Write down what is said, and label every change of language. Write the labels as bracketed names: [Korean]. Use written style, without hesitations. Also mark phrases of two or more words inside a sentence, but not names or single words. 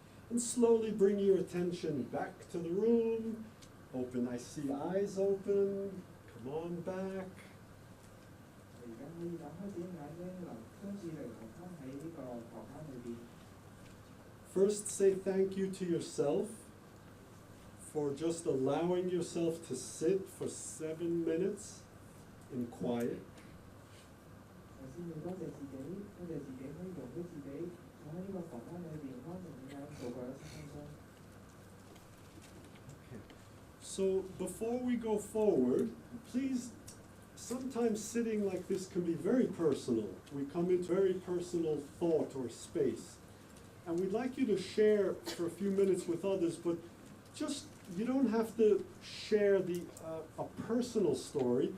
[English] And slowly bring your attention back to the room. Open, I see eyes open. Come on back. [Cantonese] 而家可以打開自己眼睛，將注意力留翻喺呢個頭殼裏邊。 [English] First, say thank you to yourself for just allowing yourself to sit for 7 minutes in quiet. [Cantonese] 首先要多謝自己，多謝自己可以容許自己坐喺呢個房間裏邊安靜咁樣度過一7分鐘。 [English] So before we go forward, please, sometimes sitting like this can be very personal. We come into very personal thought or space. And we'd like you to share for a few minutes with others, but just, you don't have to share a personal story.